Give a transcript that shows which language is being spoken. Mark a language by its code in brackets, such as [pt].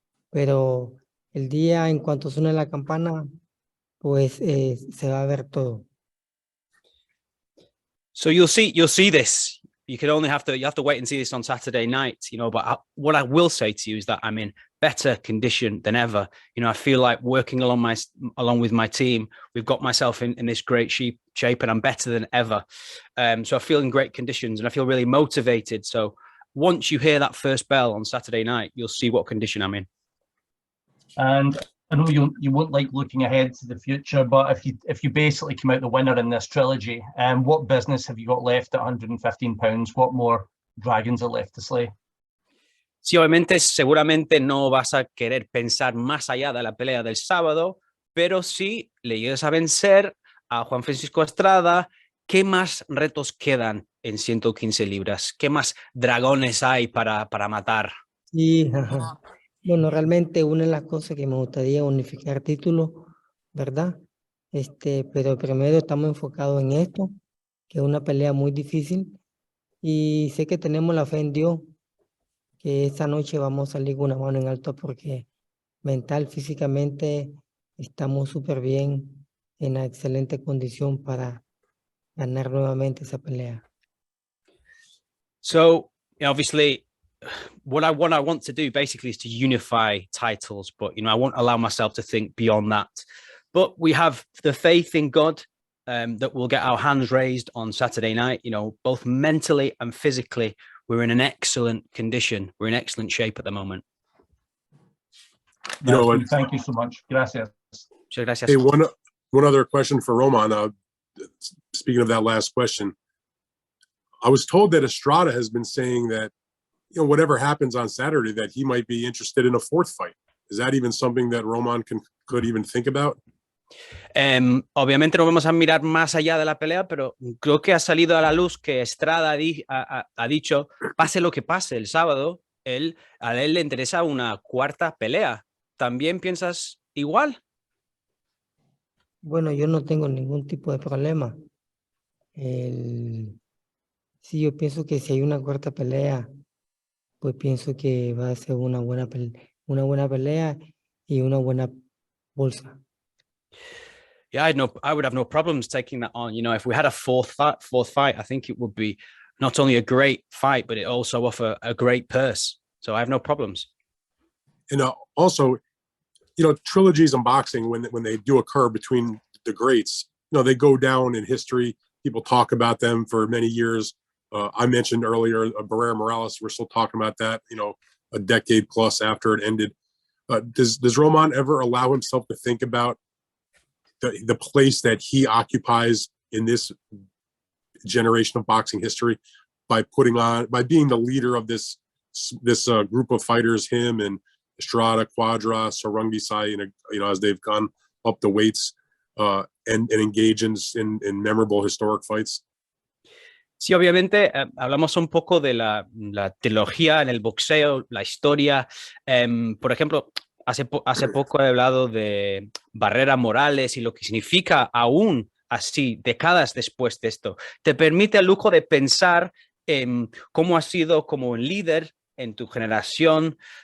[es] Pero el día en cuanto suene la campana, pues se va a ver todo. [en] So you'll see this. You have to wait and see this on Saturday night, but what I will say to you is that I'm in better condition than ever. I feel like working along with my team, we've got myself in this great shape and I'm better than ever. So I feel in great conditions and I feel really motivated. So once you hear that first bell on Saturday night, you'll see what condition I'm in. And I know you won't like looking ahead to the future, but if you basically come out the winner in this trilogy, what business have you got left at £115? What more dragons are left to slay? [es] Sí, obviamente, seguramente no vas a querer pensar más allá de la pelea del sábado, pero si le llegas a vencer a Juan Francisco Estrada, ¿qué más retos quedan en 115 libras? ¿Qué más dragones hay para matar? Sí, ajá. Bueno, realmente una de las cosas que me gustaría unificar títulos, ¿verdad? Pero primero estamos enfocados en esto, que es una pelea muy difícil, y sé que tenemos la fe en Dios, que esta noche vamos a salir con una mano en alto porque mental, físicamente estamos súper bien, en una excelente condición para ganar nuevamente esa pelea. [en] So, obviously, what I want to do basically is to unify titles, but I won't allow myself to think beyond that. But we have the faith in God that we'll get our hands raised on Saturday night. Both mentally and physically, we're in an excellent condition. We're in excellent shape at the moment. Thank you so much. Gracias. [es] Muchas gracias. [en] Hey, one other question for Roman. Speaking of that last question, I was told that Estrada has been saying that, whatever happens on Saturday, that he might be interested in a fourth fight. Is that even something that Roman could even think about? [es] Obviamente no vamos a mirar más allá de la pelea, pero creo que ha salido a la luz que Estrada ha dicho, pase lo que pase el sábado, a él le interesa una cuarta pelea. ¿También piensas igual? Bueno, yo no tengo ningún tipo de problema. Sí, yo pienso que si hay una cuarta pelea, pues pienso que va a ser una buena pelea y una buena bolsa. [en] Yeah, I would have no problems taking that on. If we had a fourth fight, I think it would be not only a great fight, but it also offer a great purse. So I have no problems. And also, trilogies in boxing, when they do occur between the greats, they go down in history. People talk about them for many years. I mentioned earlier Barrera Morales. We're still talking about that, a decade plus after it ended. Does Roman ever allow himself to think about the place that he occupies in this generation of boxing history by being the leader of this group of fighters, him and Estrada, Quadra, Sarungisai, as they've gone up the weights and engage in memorable historic fights? [es] Sí, obviamente hablamos un poco de la trilogía en el boxeo, la historia. Por ejemplo, hace poco he hablado de Barrera Morales y lo que significa aún así, décadas después de esto. Te permite el lujo de pensar en cómo has sido como líder en tu generación.